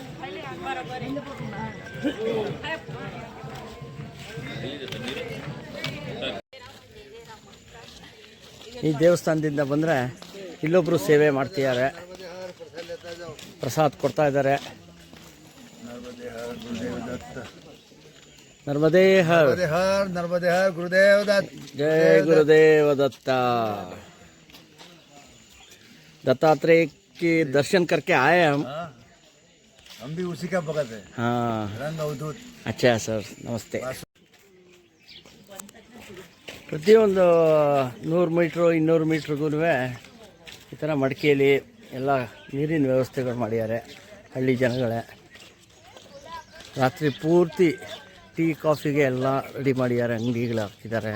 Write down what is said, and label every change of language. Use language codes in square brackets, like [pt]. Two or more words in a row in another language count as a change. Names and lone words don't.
[kn] ಈ ದೇವಸ್ಥಾನದಿಂದ ಬಂದರೆ ಇಲ್ಲೊಬ್ಬರು ಸೇವೆ ಮಾಡ್ತಿದ್ದಾರೆ, ಪ್ರಸಾದ ಕೊಡ್ತಾ ಇದ್ದಾರೆ. [hi] नर्मदे हर नर्मदे हर गुरुदेव दत्त जय गुरुदेव दत्ता. दत्तात्रेय के दर्शन करके आए हम भी उसी का भगत है. हाँ रंग अवधूत. अच्छा सर, नमस्ते. [kn] ಪ್ರತಿಯೊಂದು 100 ಮೀಟ್ರು 200 ಮೀಟ್ರಿಗೂ ಈ ಥರ ಮಡಿಕೆಯಲ್ಲಿ ಎಲ್ಲ ನೀರಿನ ವ್ಯವಸ್ಥೆಗಳು ಮಾಡಿದ್ದಾರೆ ಹಳ್ಳಿ ಜನಗಳೇ. ರಾತ್ರಿ ಪೂರ್ತಿ ಟೀ ಕಾಫಿಗೆ ಎಲ್ಲ ರೆಡಿ ಮಾಡಿದ್ದಾರೆ, ಅಂಗಡಿಗಳು ಹಾಕಿದ್ದಾರೆ.